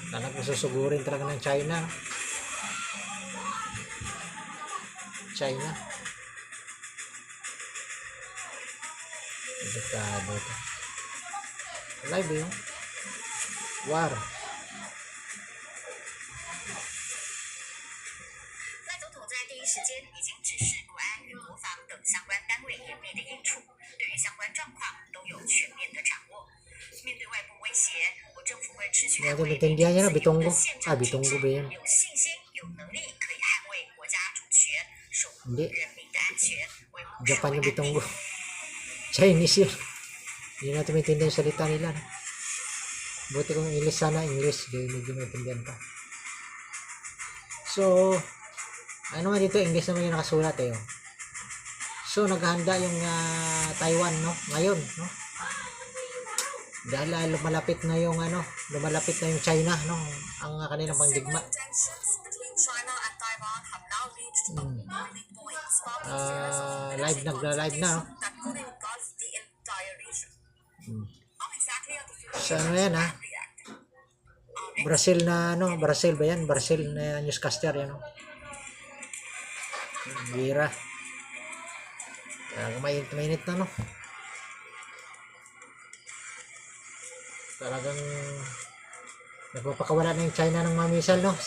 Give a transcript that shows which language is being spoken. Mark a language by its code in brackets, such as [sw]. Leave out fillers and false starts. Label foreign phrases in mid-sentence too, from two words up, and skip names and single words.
[tl] susugurin talaga ng China. China. Delikado ito. Live yun. War. [zh] 赖总统在第一时间已经指示国安与国防等相关单位严密的应处，对于相关状况都有全面的掌握。面对外部威胁，我政府会持续捍 [tl] Natin [zh] 卫 [tl] maintindihan niya na [zh] 自由的 Bitongo. 宪 Ah, 政体 Bitongo 制， [tl] ba yun? [zh] 有信心、有能力可以捍卫国家主权，守护 [tl] Hindi. [zh] 人民的安全，维护社 [tl] Japan [zh] 会 [tl] yung [zh] 安 Bitongo. 定。 [tl] Chinese yun. Hindi natin maintindihan yung salita nila. No? Buti kung English sana, English. Hindi medyo maintindihan pa. So, ano naman dito, English naman yung nakasulat eh. Oh. So, naghahanda yung Taiwan, no? Ngayon, no? Dahil lumalapit na yung lumalapit na yung China, no? Ang kanilang pangdigma. [en] Tensions between China and Taiwan have now reached a boiling point, sparking [tl] Live nagla-live na, no? [en] that could engulf the entire region. How exactly are the Philippines [tl] Sa ano yan, ha? [en] reacting? [tl] Brazil na, Brazil ba yan? Brazil na newscaster, yan, no? Bira. Mainit na, no? Talagang nagpapakawala na yung China ng mga missile, no?